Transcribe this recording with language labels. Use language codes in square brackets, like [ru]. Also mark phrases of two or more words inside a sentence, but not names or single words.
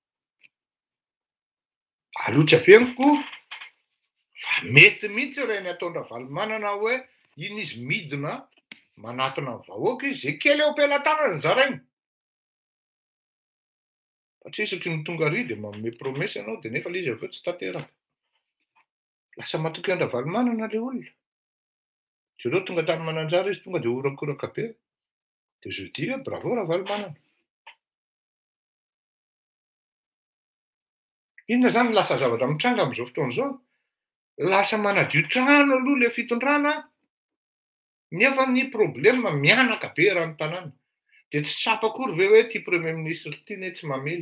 [mg] Alotra feniko fa mety mihitsy ireny ataon'ny Ravalo manana hoe iny izy midina manatona ny vahoaka izy zay kely eo am-pelantanany zarainy. Fa isaky ny tonga ary dia manome promesy ianao dia nefa ilay izy avy eo tsy tanteraka. Lasa matoky ny Ravalo manana ilay olona. Jereo tonga tamin'ny mananjara izy tonga dia horakoraka be. Dia [fr] je dis bravo [mg] Ravalo manana. Inona zany lasa zavatra mitranga amin'izao fotoana izao? Lasa manadio trano aloha ilay fitondrana nefa ny problème mianaka be raha ny tanàna. Dia tsy sapakory ve hoe ity [fr] premier ministre [mg] ity ne tsy mamely.